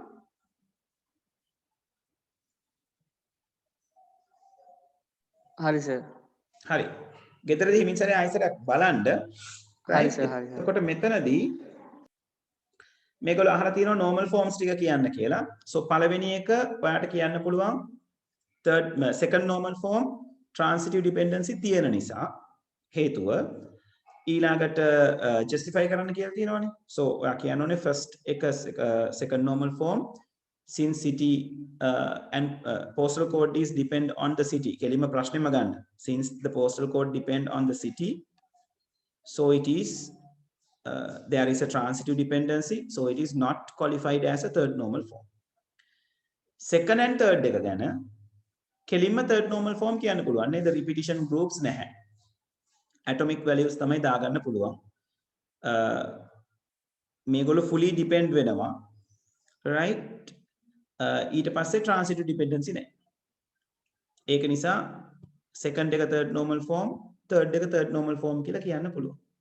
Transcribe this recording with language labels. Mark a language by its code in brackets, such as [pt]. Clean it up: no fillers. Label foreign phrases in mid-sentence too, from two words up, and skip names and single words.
[si] හරි සර් හරි ගෙදරදී හිමින් සරේ ආයෙසරක් බලන්න හරි සර් හරි සර් එතකොට මෙතනදී මේගොල්ලෝ අහලා තියෙනවා [en] normal forms [si] ටික කියන්න කියලා so පළවෙනි එක ඔයාලට කියන්න පුළුවන් [en] second normal form transitive dependency [si] තියෙන නිසා හේතුව ඊළඟට justify කරන්න කියලා තියෙනවානේ so ඔයා කියන්න ඕනේ first එක [en] second normal form since city and postal code is depend on the city [si] කෙලින්ම ප්‍රශ්නෙම ගන්න [en] since the postal code depend on the city so it is there is a transitive dependency so it is not qualified as a third normal form second and third [si] එක ගැන කෙලින්ම [en] third normal form [si] කියන්න පුළුවන් නේද [en] repetition groups නැහැ atomic values [si] තමයි දාගන්න පුළුවන් මේගොල්ලෝ [en] fully depend [si] වෙනවා right ඊට පස්සේ [en] transitive dependency [si] නැහැ ඒක නිසා second එක [en] third normal form third [si] එක [en] third normal form [si] කියලා කියන්න පුළුවන්